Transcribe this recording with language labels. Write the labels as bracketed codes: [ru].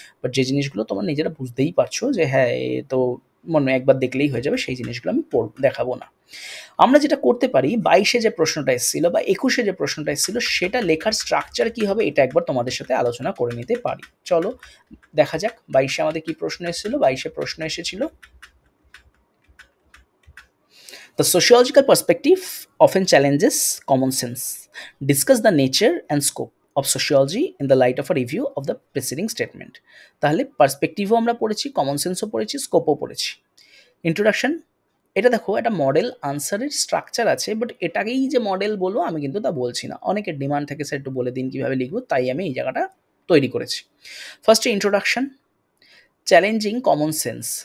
[bn] But যে জিনিসগুলো তোমরা নিজেরা বুঝতেই পারছো যে হ্যাঁ, এ তো মনে একবার দেখলেই হয়ে যাবে সেই জিনিসগুলো আমি দেখাবো না। আমরা যেটা করতে পারি ২২ যে প্রশ্নটা এসেছিল বা ২১ যে প্রশ্নটা এসেছিল সেটা লেখার স্ট্রাকচার কি হবে এটা একবার তোমাদের সাথে আলোচনা করে নিতে পারি। চলো দেখা যাক ২২ আমাদের কি প্রশ্ন এসেছিল। ২২ প্রশ্ন এসেছিল [en] The sociological perspective often challenges common sense. Discuss the nature and scope of sociology in the light of a review of the preceding statement. [bn] তাহলে পার্সপেক্টিভও আমরা পড়েছি, কমন সেন্সও পড়েছি, স্কোপও পড়েছি। ইন্ট্রোডাকশন, এটা দেখো একটা মডেল আনসারের স্ট্রাকচার আছে, বাট এটাকেই যে মডেল বলবো আমি কিন্তু তা বলছি না। অনেকের ডিমান্ড থাকে স্যার একটু বলে দিন কীভাবে লিখবো, তাই আমি এই জায়গাটা তৈরি করেছি। ফার্স্টে ইন্ট্রোডাকশন, চ্যালেঞ্জিং কমন সেন্স।